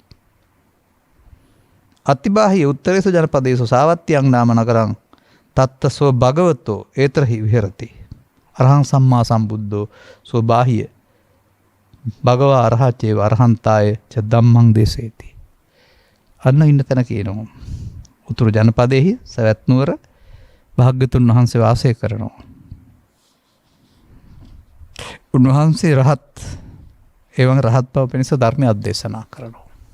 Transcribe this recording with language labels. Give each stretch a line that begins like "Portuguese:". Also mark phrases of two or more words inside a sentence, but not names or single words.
Pali: අතිබාහි උත්තරේසු ජනපදේසු සාවත්තියං නාම නගරං තත්තසෝ භගවතෝ ඒතරහි විහෙරති. අරහං සම්මා සම්බුද්ධෝ සෝ බාහිය භගවා අරහච්චේව අරහන්තාය ච ධම්මං දේසේති.
Sinhala: අන්න ඉන්න තැන කියනවා. උතුරු ජනපදයෙහි සවැත් නුවර භාග්‍යතුන් වහන්සේ වාසය කරනවා. උන්වහන්සේ රහත් එවං රහත් බව පිණිස ධර්මය අධදේශනා කරනවා.